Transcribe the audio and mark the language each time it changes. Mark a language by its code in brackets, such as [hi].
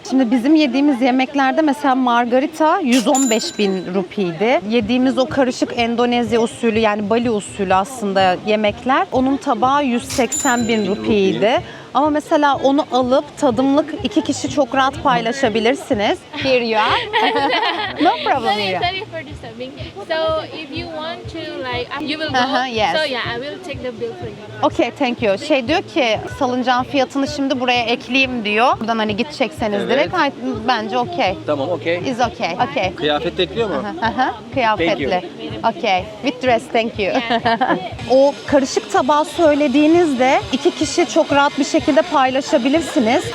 [tr] Şimdi bizim yediğimiz yemeklerde mesela margarita 115 bin rupiydi. Yediğimiz o karışık Endonezya usulü, yani Bali usulü aslında yemekler, onun tabağı 180 bin rupiydi. Ama mesela onu alıp tadımlık 2 kişi çok rahat paylaşabilirsiniz. [en] Here you are. No problem here. sorry for disturbing. So if you want to like you will go. Uh-huh, yes. So yeah, I will take the bill for you. Okay, thank you. [tr] Diyor ki salıncağın fiyatını şimdi buraya ekleyeyim diyor. Buradan hani gidecekseniz Evet. direkt. Bence okey. Tamam, okey. [en] Is okay. Okay. [tr] Kıyafet ekliyor mu? Kıyafetli. [en] Okay. With dress, thank you. [tr] O karışık tabağı söylediğinizde 2 kişi çok rahat bir şekilde paylaşabilirsiniz.